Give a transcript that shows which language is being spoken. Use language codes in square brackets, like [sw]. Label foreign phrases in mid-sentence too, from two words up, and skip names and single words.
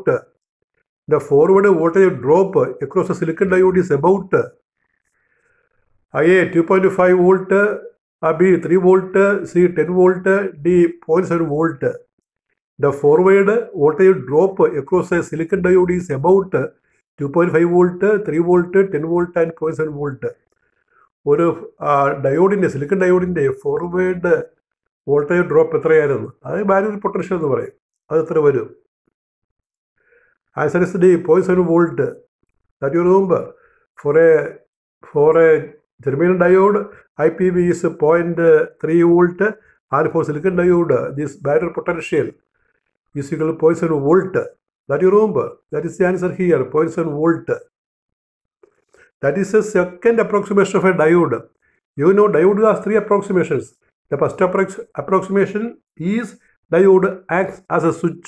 [en] The forward voltage drop across a silicon diode is about A 2.5 volt, B 3 volt, C 10 volt, D 0.7 volt. The forward voltage drop across a silicon diode is about 2.5 volt, 3 volt, 10 volt and 0.7 volt. [ml] ഒരു ഡയോഡിൻ്റെ സിലിക്കൺ ഡയോഡിൻ്റെ [en] forward voltage drop [ml] എത്രയായിരുന്നു? അത് [en] barrier potential [ml] എന്ന് പറയും. അത് എത്ര വരും? [en] answer is D, [ml] 0.7 വോൾട്ട്. [en] That you remember. For a germanium diode IPV is 0.3 volt, and for silicon diode this barrier potential is equal to 0.7 volt. That you remember. That is the answer here, 0.7 volt. That is the second approximation of a diode. You know diode has 3 approximations. The first approximation is diode acts as a switch.